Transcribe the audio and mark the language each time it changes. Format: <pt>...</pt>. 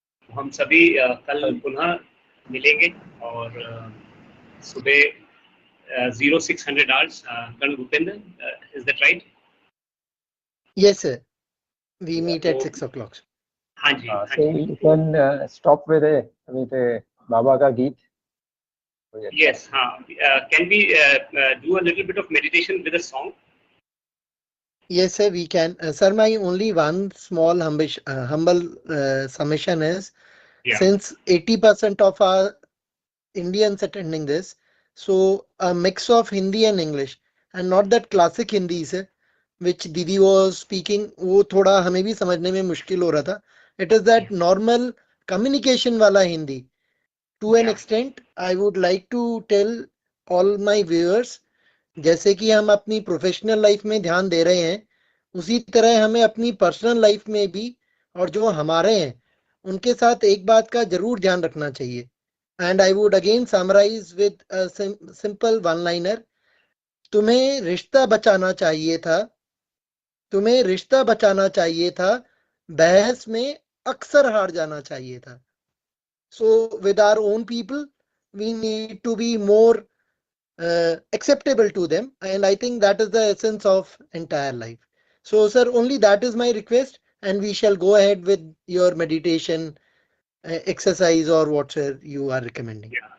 <hi>हम सभी कल पुनः मिलेंगे और सुबह 0600 hours.</hi> <en>Colonel Bhupender, is that right? Yes, sir. We meet at 6 o'clock.</en> <hi>हाँ जी.</hi> <en>So you can stop with a Baba ka geet. Yes. Can we do a little bit of meditation with a song? Yes, sir, we can. Sir, my only one small humble submission is, since 80% of our Indians attending this, so a mix of Hindi and English, and not that classic Hindi, sir, which Didi was speaking,</en> <hi>वो थोड़ा हमें भी समझने में मुश्किल हो रहा था.</hi> <en>It is that normal communication वाला Hindi. To an extent, I would like to tell all my viewers,</en> <hi>जैसे कि हम अपनी प्रोफेशनल लाइफ में ध्यान दे रहे हैं, उसी तरह हमें अपनी पर्सनल लाइफ में भी और जो हमारे हैं उनके साथ एक बात का जरूर ध्यान रखना चाहिए.</hi> <en>And I would again summarise with simple one liner.</en> <hi>तुम्हें रिश्ता बचाना चाहिए था, तुम्हें रिश्ता बचाना चाहिए था, बहस में अक्सर हार जाना चाहिए था.</hi> <en>So with our own people we need to be more acceptable to them, and I think that is the essence of entire life. So sir, only that is my request, and we shall go ahead with your meditation exercise or whatever you are recommending.</en>